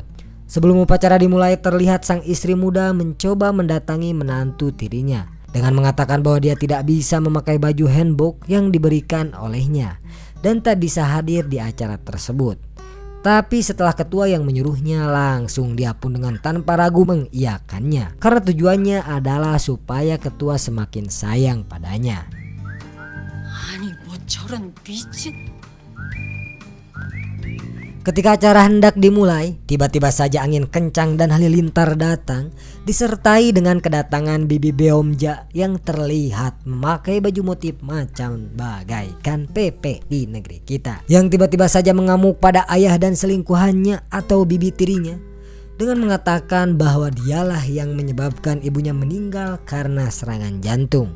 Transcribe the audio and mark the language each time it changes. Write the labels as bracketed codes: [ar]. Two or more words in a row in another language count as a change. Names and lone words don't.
[id] Sebelum upacara dimulai, terlihat sang istri muda mencoba mendatangi menantu tirinya dengan mengatakan bahwa dia tidak bisa memakai baju hanbok yang diberikan olehnya dan tak bisa hadir di acara tersebut. Tapi setelah ketua yang menyuruhnya, langsung dia pun dengan tanpa ragu mengiyakannya, karena tujuannya adalah supaya ketua semakin sayang padanya. [ko] 아니 뭐 저런 미친. [id] Ketika acara hendak dimulai, tiba-tiba saja angin kencang dan halilintar datang, disertai dengan kedatangan bibi Beomja yang terlihat memakai baju motif macam bagaikan Pepe di negeri kita, yang tiba-tiba saja mengamuk pada ayah dan selingkuhannya atau bibi tirinya dengan mengatakan bahwa dialah yang menyebabkan ibunya meninggal karena serangan jantung.